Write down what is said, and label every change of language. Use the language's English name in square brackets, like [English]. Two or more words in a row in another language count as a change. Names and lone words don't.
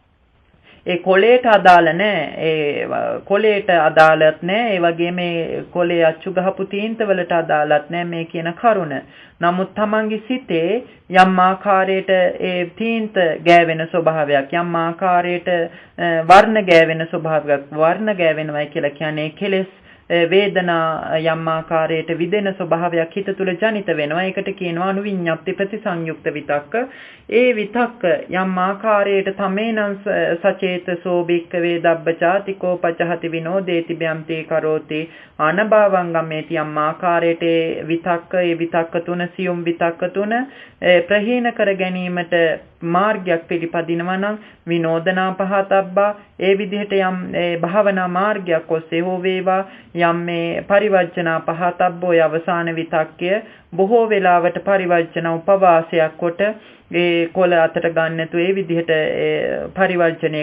[Sinhala] ඒ කොලේට අදාළ නැහැ ඒ කොලේට අදාළත් නැහැ ඒ වගේම මේ කොලේ අච්චු ගහපු තීන්ත වලට අදාළත් නැහැ මේ කියන කරුණ නමුත් තමන්ගේ සිතේ යම් ආකාරයට ඒ තීන්ත ගෑවෙන ස්වභාවයක් යම් ආකාරයට වර්ණ ගෑවෙන ස්වභාවයක් වර්ණ ගෑවෙනවයි කියලා කියන්නේ කෙලෙස් වේදනා යම් ආකාරයට විදෙන ස්වභාවයක් හිත තුළ ජනිත වෙනවා ඒකට කියනවා අනුවිඤ්ඤාප්ති ප්‍රතිසංයුක්ත විතක්ක ඒ විතක්ක යම් ආකාරයට [Pali] තමේනං සචේතසෝ භික්ඛවේ දබ්බචාතිකෝ පචහති විනෝදේති බ්‍යම්තේ කරෝති අනභවං ගම්මේති [Sinhala] යම් ආකාරයට ඒ විතක්ක තුන සියුම් විතක්ක තුන ප්‍රහීන කර ගැනීමට මාර්ගයක් පිළිපදිනවා නම් [Pali] විනෝදනා පහතබ්බා [Sinhala] ඒ විදිහට යම් භාවනා මාර්ගයක් ඔස්සේ හෝ වේවා යම් මේ [Pali] පරිවර්ජනා පහතබ්බෝ [Sinhala] අවසාන විතක්කය බොහෝ වෙලාවට පරිවර්ජන උපවාසයක් කොට ඒ කොළ අතට ගන්න නැතුව ඒ විදිහට පරිවර්ජනය